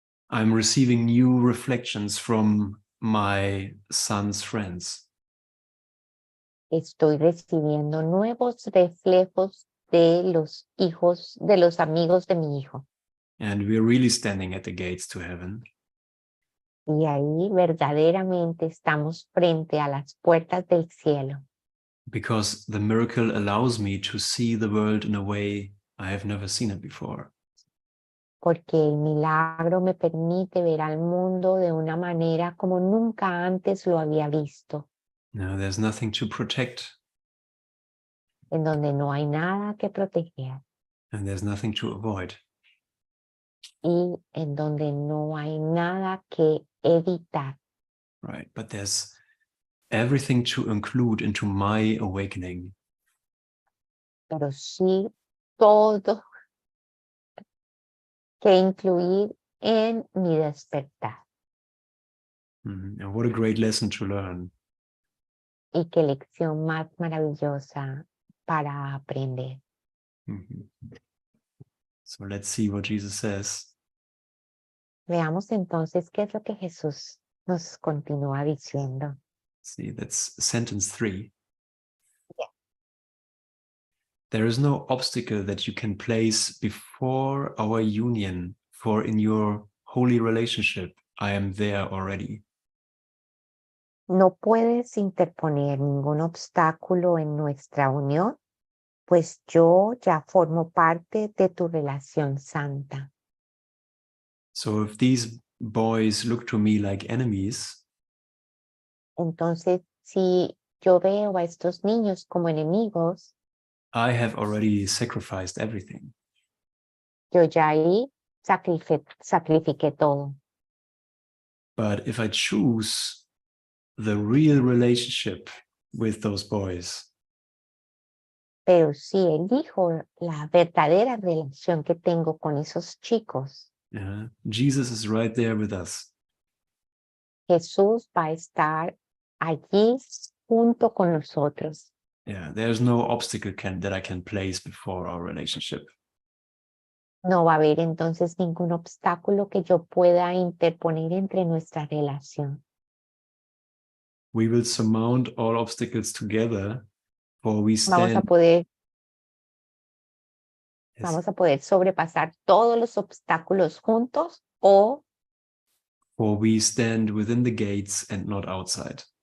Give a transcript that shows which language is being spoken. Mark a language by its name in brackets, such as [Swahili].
[English] I'm receiving new reflections from my son's friends. [Spanish] Estoy recibiendo nuevos reflejos de los hijos, de los amigos de mi hijo. [English] And we're really standing at the gates to heaven. [Spanish] Y ahí verdaderamente estamos frente a las puertas del cielo. [English] Because the miracle allows me to see the world in a way I have never seen it before. [Spanish] Porque el milagro me permite ver al mundo de una manera como nunca antes lo había visto. [English] No, there's nothing to protect. [Spanish] En donde no hay nada que proteger. [English] And there's nothing to avoid. [Spanish] Y en donde no hay nada que evitar. [English] Right, but there's everything to include into my awakening. [Spanish] Pero sí todo que incluir en mi despertar. [English] And what a great lesson to learn. [Spanish] Y qué lección más maravillosa para aprender. [English] So let's see what Jesus says. [Spanish] Veamos entonces qué es lo que Jesús nos continúa diciendo. [English] See, that's sentence 3. Yeah. There is no obstacle that you can place before our union, for in your holy relationship, I am there already. [Spanish] No puedes interponer ningún obstáculo en nuestra unión, pues yo ya formo parte de tu relación santa. [English] So if these boys look to me like enemies, [Spanish] entonces si yo veo a estos niños como enemigos, [English] I have already sacrificed everything. [Spanish] Yo ya ahí sacrifiqué todo. [English] But if I choose the real relationship with those boys, [Spanish] pero si elijo la verdadera relación que tengo con esos chicos, [English] Jesus is right there with us. [Spanish] Jesús va a estar allí junto con nosotros. [English] Yeah, there's no obstacle that I can place before our relationship. [Spanish] No va a haber entonces ningún obstáculo que yo pueda interponer entre nuestra relación. [English] We will surmount all obstacles together, for we [Spanish] Vamos a [English] stand. [Spanish] poder, [English] Yes, [Spanish] vamos a poder sobrepasar todos los obstáculos juntos o [English] for we stand within the gates and not outside.